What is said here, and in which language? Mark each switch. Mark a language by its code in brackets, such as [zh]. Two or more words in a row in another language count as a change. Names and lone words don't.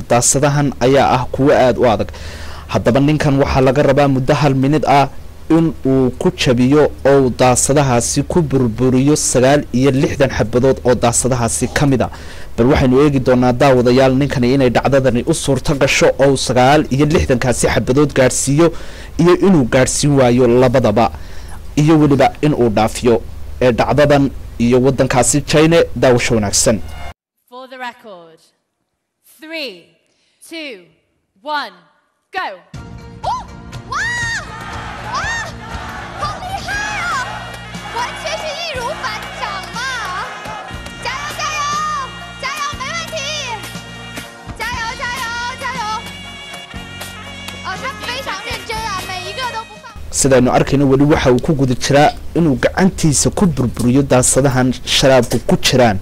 [so] daasadahan ayaa ah kuwa aad u adag. haddaba ninkan waxa laga rabaa muddo hal minid ah in uu ku jabiyo oo daasadahaasi ku burburiyo 69 xabadood oo daasadahaasi kamida. bal waxaynu eegi doonaa daawadayaal ninkan inay dhacdadani u suurto gasho oo 69 kaasi xabadood gaarsiiyo iyo inuu gaarsiin waayo labadaba iyo waliba in uu dhaafiyo ee dhacdadan iyo wadankaasi China daawasho wanaagsan. [en] For the record. 3, 2, 1, go. Oh! Wow! [zh] 啊！好厉害啊！完全是易如反掌嘛！加油加油加油，没问题！加油加油加油！哦，他非常认真啊，每一个都不放。 [so] sidaynu arkayno wali waxa uu ku guda jiraa inuu gacantiisa ku burburiyo daasadahan sharaabku ku jiraan.